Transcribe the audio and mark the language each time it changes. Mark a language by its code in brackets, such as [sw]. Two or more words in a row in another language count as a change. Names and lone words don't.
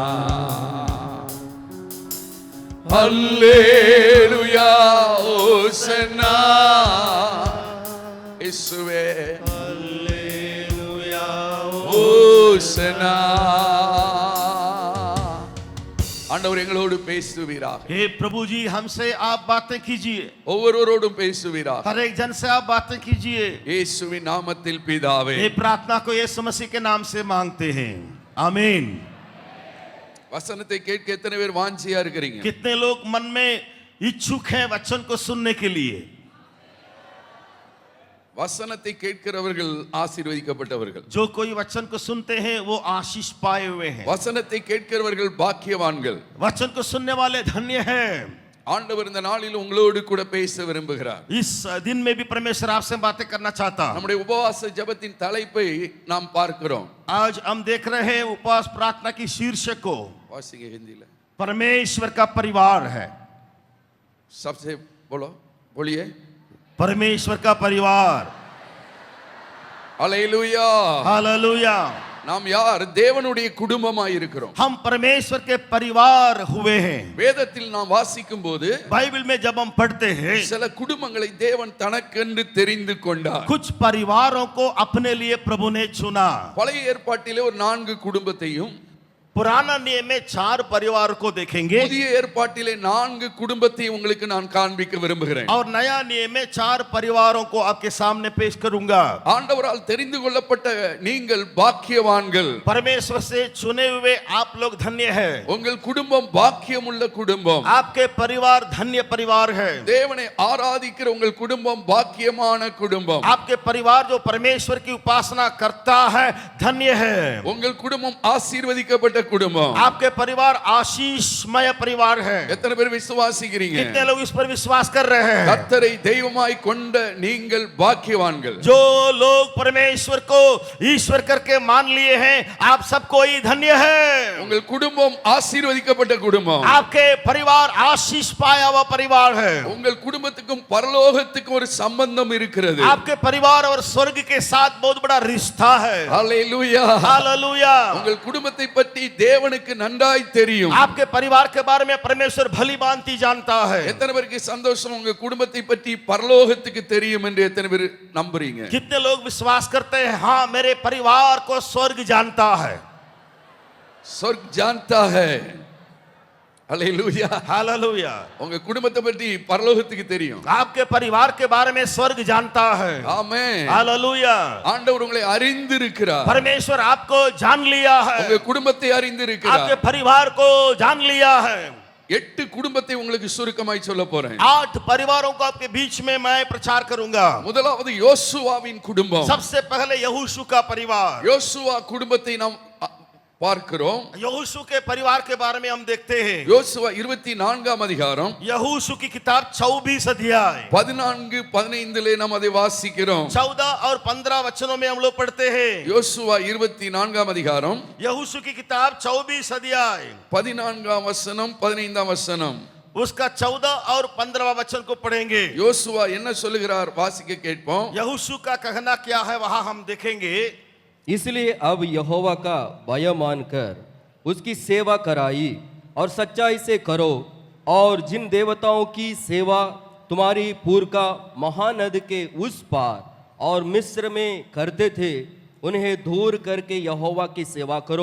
[ta] அல்லேலூயா ஓசன்னா. இயேசுவே அல்லேலூயா ஓசன்னா. ஆண்டவர் எங்களோடு பேசுவீராக. [hi] हे प्रभु जी हमसे आप बातें कीजिए, [ta] ஒவ்வொருவரோடும் பேசுவீராக. [hi] हर एक जन से आप बातें कीजिए। [ta] இயேசுவின் நாமத்தில் பிதாவே. [hi] ये प्रार्थना को यीशु मसीह के नाम से मांगते हैं, आमीन। [ta] வசனத்தை கேட்க எத்தனை பேர் வாஞ்சியா இருக்கிறீங்க? [hi] कितने लोग मन में इच्छुक हैं वचन को सुनने के लिए? [ta] வசனத்தை கேட்கிறவர்கள் ஆசீர்வதிக்கப்பட்டவர்கள். [hi] जो कोई वचन को सुनते हैं वो आशीष पाए हुए हैं। [ta] வசனத்தை கேட்கிறவர்கள் பாக்கியவான்கள். [hi] वचन को सुनने वाले धन्य हैं। [ta] ஆண்டவர் இந்த நாளில் உங்களோடு கூட பேச விரும்புகிறார். [hi] इस दिन में भी परमेश्वर आपसे बातें करना चाहता। [ta] நம்முடைய உபவாச ஜெபத்தின் தலைப்பை நாம் பார்க்கிறோம். [hi] आज हम देख रहे हैं उपवास प्रार्थना की शीर्षक को, [ta] வாசிங்க हिंदीல. [hi] परमेश्वर का परिवार है। सबसे बोलो, बोलिए परमेश्वर का परिवार। हालेलुया. हालेलुया। [ta] நாம் யார்? தேவனுடைய குடும்பமாய் இருக்கிறோம். [hi] हम परमेश्वर के परिवार हुए हैं। [ta] வேதத்தில் நாம் வாசிக்கும் போது [hi] बाइबल में जब हम पढ़ते हैं, [ta] சில குடும்பங்களை தேவன் தனக்கென்று தெரிந்து கொண்டார். [hi] कुछ परिवारों को अपने लिए प्रभु ने चुना। [ta] பழைய ஏற்பாட்டிலே ஒரு 4 குடும்பத்தையும், [hi] पुराना नियम में 4 परिवार को देखेंगे [ta] புதிய ஏற்பாட்டிலே 4 குடும்பத்தையும் உங்களுக்கு நான் காண்பிக்க விரும்புகிறேன். [hi] और नया नियम में 4 परिवारों को आपके सामने पेश करूंगा। [ta] ஆண்டவரால் தெரிந்து கொள்ளப்பட்ட நீங்கள் பாக்கியவான்கள். [hi] परमेश्वर से चुने हुए आप लोग धन्य हैं। [ta] உங்கள் குடும்பம் பாக்கியமுள்ள குடும்பம். [hi] आपके परिवार धन्य परिवार है। [ta] தேவனை ஆராதிக்கிற உங்கள் குடும்பம் பாக்கியமான குடும்பம். [hi] आपके परिवार जो परमेश्वर की उपासना करता है धन्य है। [ta] உங்கள் குடும்பம் ஆசீர்வதிக்கப்பட்ட குடும்பம். [hi] आपके परिवार आशीषमय परिवार है। [ta] எத்தனை பேர் விசுவாசிக்கிறீங்க? [hi] कितने लोग इस पर विश्वास कर रहे हैं? [ta] கர்த்தரை தெய்வமாய் கொண்ட நீங்கள் பாக்கியவான்கள். [hi] जो लोग परमेश्वर को ईश्वर करके मान लिए हैं, आप सब कोई धन्य है। [ta] உங்கள் குடும்பம் ஆசீர்வதிக்கப்பட்ட குடும்பம். [hi] आपके परिवार आशीष पाया हुआ परिवार है। [ta] உங்கள் குடும்பத்துக்கும் பரலோகத்துக்கும் ஒரு சம்பந்தம் இருக்கிறது. [hi] आपके परिवार और स्वर्ग के साथ बहुत बड़ा रिश्ता है। [ta] ஹல்லேலூயா. [hi] हालेलुया। [ta] உங்கள் குடும்பத்தை பற்றி தேவனுக்கு நன்றாய் தெரியும். [hi] आपके परिवार के बारे में परमेश्वर भली भांति जानता है। [ta] எத்தனை பேருக்கு சந்தோஷம் உங்க குடும்பத்தை பற்றி பரலோகத்துக்கு தெரியும் என்று எத்தனை பேர் நம்புறீங்க? [hi] कितने लोग विश्वास करते हैं हाँ मेरे परिवार को स्वर्ग जानता है? स्वर्ग जानता है. [ta] ஹல்லேலூயா. [hi] हालेलुया। [ta] உங்க குடும்பத்தை பற்றி பரலோகத்துக்கு தெரியும். [hi] आपके परिवार के बारे में स्वर्ग जानता है। [ta] ஆமென். [hi] हालेलुया। [ta] ஆண்டவர் உங்களை அறிந்திருக்கிறார். [hi] परमेश्वर आपको जान लिया है। [ta] உங்க குடும்பத்தை [hi] आपके [ta] அறிந்திருக்கிறார். [hi] परिवार को जान लिया है। [ta] 8 குடும்பத்தை உங்களுக்கு சுருக்கமாய் சொல்ல போறேன். [hi] 8 परिवारों को आपके बीच में मैं प्रचार करूंगा। [ta] முதலாவது யோசுவாவின் குடும்பம். [hi] सबसे पहले यहोशू का परिवार। [ta] யோசுவா குடும்பத்தை நாம் பார்க்கிறோம். [hi] यहोशू के परिवार के बारे में हम देखते हैं। [ta] யோசுவா 24ஆம் அதிகாரம் [hi] यहोशू की किताब 24 अध्याय [ta] 14-15 நாம் அதை வாசிக்கிறோம். [hi] 14 और 15 वचनों में हम लोग पढ़ते हैं। [ta] யோசுவா 24ஆம் அதிகாரம் [hi] यहोशू की किताब 24 अध्याय [ta] 14ஆம் வசனம் 15ஆம் வசனம். [hi] उसका 14 और 15वां वचन को पढ़ेंगे। [ta] யோசுவா என்ன சொல்லுகிறார் வாசிக்க கேட்போம். [hi] यहोशू का कहना क्या है वहां हम देखेंगे। इसलिए अब यहोवा का भय मानकर उसकी सेवा कराई और सच्चाई से करो, और जिन देवताओं की सेवा तुम्हारी पूर्व का महानद के उस पार और मिस्र में करते थे, उन्हें दूर करके यहोवा की सेवा करो।